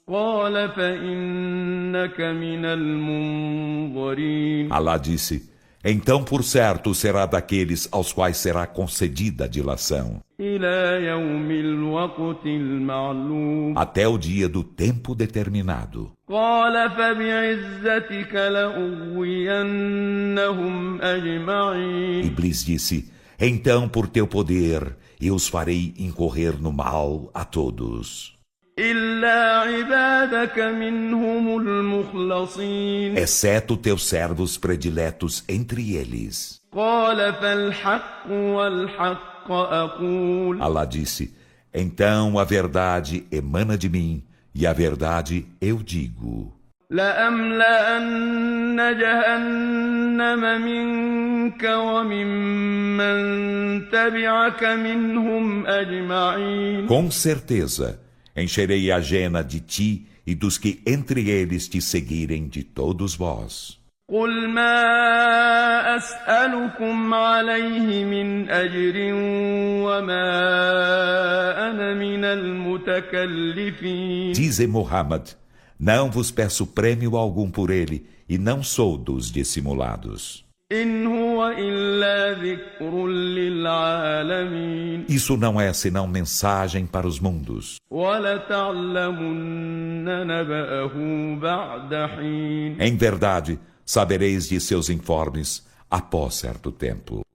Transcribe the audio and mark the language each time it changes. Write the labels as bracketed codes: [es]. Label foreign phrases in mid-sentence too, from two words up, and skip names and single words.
[ar] قال فإنك من المنظرين. [pt] Allah disse: Então, por certo, será daqueles aos quais será concedida a dilação, [ar] إلى يوم الوقت المعلوم [pt] até o dia do tempo determinado. [ar] قال فبعزتك لأغوينهم أجمعين [pt] Iblis disse: Então, por teu poder, eu os farei incorrer no mal a todos, [ar] إلا عبادك منهم المخلصين [pt] exceto teus servos prediletos entre eles. [ar] قال فالحق والحق أقول [pt] Alá disse: Então a verdade emana de mim, e a verdade eu digo: [ar] لأملأن جهنم منك وممن تبعك منهم أجمعين [pt] Com certeza, encherei a jena de ti e dos que entre eles te seguirem de todos vós. [ar] قل ما أسألكم عليه من أجر وما أنا من المتكلفين [pt] Dize Muhammad: Não vos peço prêmio algum por ele, e não sou dos dissimulados. [ar] إن هو إلا ذكر للعالمين [pt] Isso não é senão mensagem para os mundos. [ar] ولتعلمن نبأه بعد حين [pt] Em verdade, sabereis de seus informes após certo tempo.